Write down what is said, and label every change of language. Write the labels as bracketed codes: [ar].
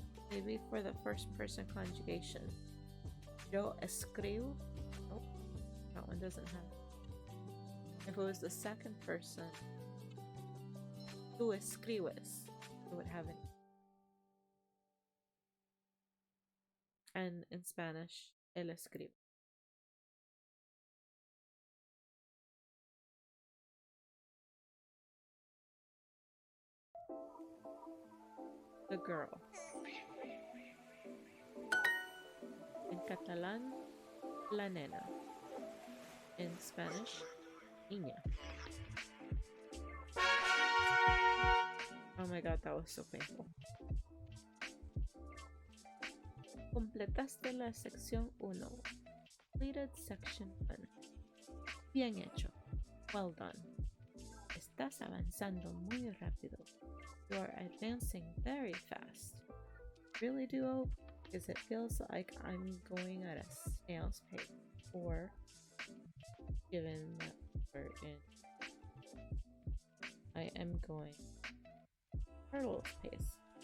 [en] Maybe for the first person conjugation, [es] yo escribo. [en] Nope, that one doesn't have. If it was the second person, [es] tú escribes, [en] it would have an e. And in Spanish, [es] él escribe. [en] The girl. In Catalan, [ca] la nena. [en] In Spanish, niña. Oh my god, that was so painful. [es] Completaste la sección 1. [en] Completed section 1. [es] Bien hecho. [en] Well done. [es] Estás avanzando muy rápido. [en] You are advancing very fast. Really, Duo? Because it feels like I'm going at a snail's pace. Or, given that we're in, I am going turtle's pace.